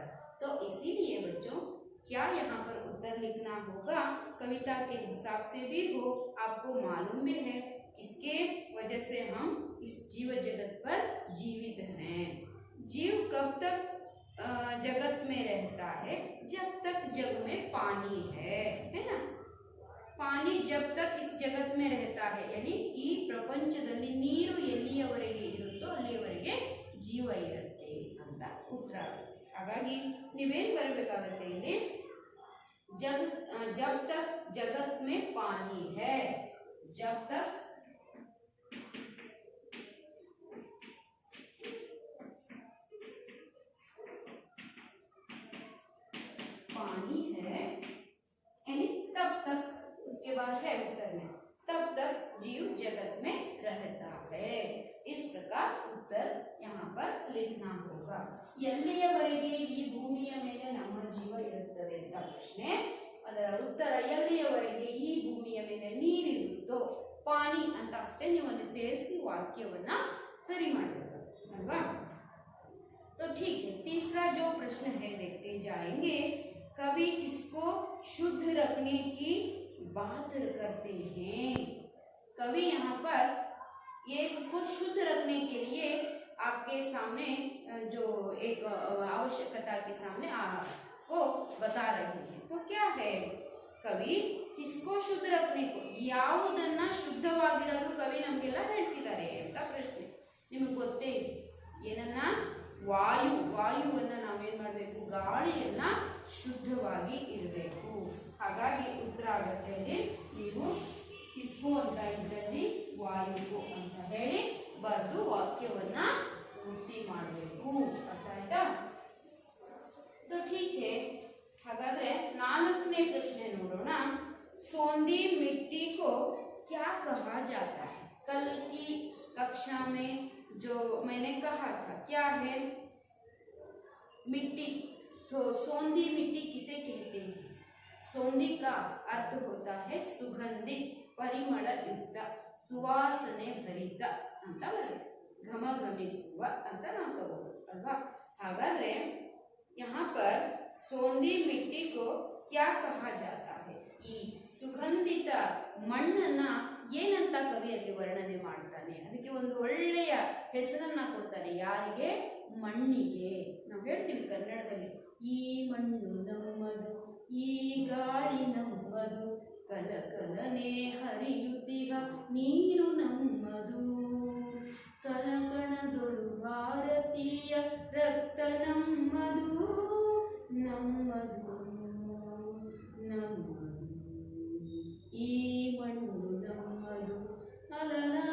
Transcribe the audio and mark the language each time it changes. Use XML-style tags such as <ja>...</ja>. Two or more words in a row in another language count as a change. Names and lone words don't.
<hi>तो इसीलिए बच्चों, क्या यहाँ पर उत्तर लिखना होगा कविता के हिसाब से भी हो, आपको मालूम भी है किसके वजह से हम इस जीव जगत पर जीवित हैं। जीव कब तक जगत में रहता है? जब तक जग में पानी है ना। पानी जब तक इस जगत में रहता है, यानी</hi> <kn>ಈ ಪ್ರಪಂಚದಲ್ಲಿ ನೀರು ಎಲ್ಲಿಯವರೆಗೆ ಇರುತ್ತೋ ಅಲ್ಲಿಯವರೆಗೆ ಜೀವ ಇರುತ್ತೆ ಅಂತ ಉತ್ತರ ಆಗುತ್ತೆ. ಹಾಗಾಗಿ ನೀವೇನು ಬರಬೇಕಾಗುತ್ತೆ ಇಲ್ಲಿ,</kn> <hi>जब तक जगत में पानी है, जब तक पानी है, यानी तब तक, उसके बाद है उत्तर में, तब तक जीव जगत में रहता है. इस प्रकार उत्तर यहाँ पर लिखना होगा.</hi> <kn>ಎಲ್ಲಿಯವರೆಗೆ ಈ ಭೂಮಿಯ ಮೇಲೆ ನಮ್ಮ ಜೀವ ಇರುತ್ತದೆ ಅಂತ ಪ್ರಶ್ನೆ. ಅದರ ಉತ್ತರ ಎಲ್ಲಿಯವರೆಗೆ ಈ ಭೂಮಿಯ ಮೇಲೆ ನೀರಿರುತ್ತೋ, ಪಾನಿ ಅಂತ ಅಷ್ಟೇ ನೀವು ಅಲ್ಲಿ ಸೇರಿಸಿ ವಾಕ್ಯವನ್ನ ಸರಿ ಮಾಡಬೇಕು ಅಲ್ವಾ.</kn> <hi>तो ठीक है, तीसरा जो प्रश्न है देखते जाएंगे. कवि किसको शुद्ध रखने की बात करते हैं? कवि यहाँ पर एक को शुद्ध रखने के लिए आपके सामने जो एक आवश्यकता के सामने आपको बता रहे हैं. तो क्या है, कवि किसको शुद्ध रखने को,</hi> <kn>ಯಾವುದನ್ನ ಶುದ್ಧವಾಗಿಡಲು ಕವಿ ನಮಗೆಲ್ಲ ಹೇಳ್ತಿದ್ದಾರೆ ಅಂತ ಪ್ರಶ್ನೆ. ನಿಮಗೆ ಗೊತ್ತೇ ಇದೆ ಏನನ್ನ, ವಾಯುವನ್ನ ನಾವೇನ್ ಮಾಡಬೇಕು, ಗಾಳಿಯನ್ನ ಶುದ್ಧವಾಗಿ ಇರಬೇಕು. ಹಾಗಾಗಿ ಉತ್ತರ ಆಗುತ್ತೆ ಅಲ್ಲಿ, ನೀವು ಕಿಸ್ಕೋ ಅಂತ ಇದ್ದಲ್ಲಿ ವಾಯುವು ಅಂತ ಹೇಳಿ ಬರೆದು ವಾಕ್ಯವನ್ನ ಪೂರ್ತಿ ಮಾಡಬೇಕು. ಅರ್ಥ ಆಯ್ತಾ?</kn> <hi>तो ठीक है,</hi> <kn>ಹಾಗಾದ್ರೆ ನಾಲ್ಕನೇ ಪ್ರಶ್ನೆ ನೋಡೋಣ.</kn> <hi>सोंधी मिट्टी को क्या कहा जाता है? कल की कक्षा में जो मैंने कहा था, क्या है मिट्टी, सोंधी मिट्टी किसे कहते हैं? सोंधी का अर्थ होता है सुगंधित,</hi> <kn>ಪರಿಮಳ ಯುಕ್ತ, ಸುವಾಸನೆ ಭರಿತ ಅಂತ ಬರುತ್ತೆ. ಘಮಘಮಿಸುವ ಅಂತ ನಾವು ತಗೋಬಹುದು ಅಲ್ವಾ. ಹಾಗಾದ್ರೆ</kn> <hi>यहाँ पर सोंधी मिट्टी को क्या कहा जाता है?</hi> <kn>ಈ ಸುಗಂಧಿತ ಮಣ್ಣನ್ನ ಏನಂತ ಕವಿಯಲ್ಲಿ ವರ್ಣನೆ ಮಾಡ್ತಾನೆ, ಅದಕ್ಕೆ ಒಂದು ಒಳ್ಳೆಯ ಹೆಸರನ್ನ ಕೊಡ್ತಾನೆ. ಯಾರಿಗೆ? ಮಣ್ಣಿಗೆ. ನಾವು ಹೇಳ್ತೀವಿ ಕನ್ನಡದಲ್ಲಿ, ಈ ಮಣ್ಣು ನಮ್ಮದು, ಈ ಗಾಳಿ ನಮ್ಮದು, ಕಲ ಕಲನೆ ಹರಿಯುತ್ತಿಹ ನೀರು ನಮ್ಮದು, ಕಲಕಣದೊಳು ಭಾರತೀಯ ರಕ್ತ ನಮ್ಮದು, ನಮ್ಮದು ನಮ್ಮದು, ಈ ಮಣ್ಣು ನಮ್ಮದು, ಅಲಲ</kn>